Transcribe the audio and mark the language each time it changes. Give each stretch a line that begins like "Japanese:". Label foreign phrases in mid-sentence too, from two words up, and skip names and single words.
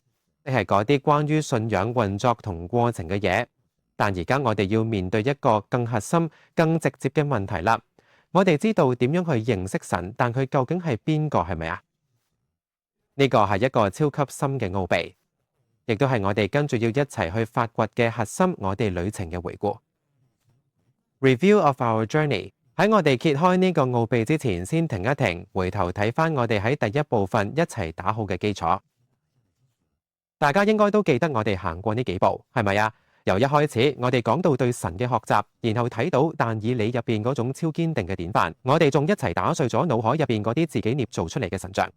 Cantonese: 即係嗰啲關於信仰運作同過程嘅嘢，但而家我哋要面對一個更核心、更直接嘅問題啦。我哋知道點樣去認識神，但佢究竟係邊個？係咪啊？呢個係一個超級深嘅奧秘，亦都係我哋跟住要一齊去發掘嘅核心，我哋旅程嘅回顧。
English: Review of our journey。
Cantonese: 喺我哋揭開呢個奧秘之前，先停一停，回頭睇翻我哋喺第1部分一齊打好嘅基礎。大家應該都記得我哋行過呢幾步，係咪啊？由一開始我哋講到對神嘅學習，然後睇到但以理入邊嗰種超堅定嘅典範，我哋仲一齊打碎咗腦海入邊嗰啲自己捏造出嚟嘅神像。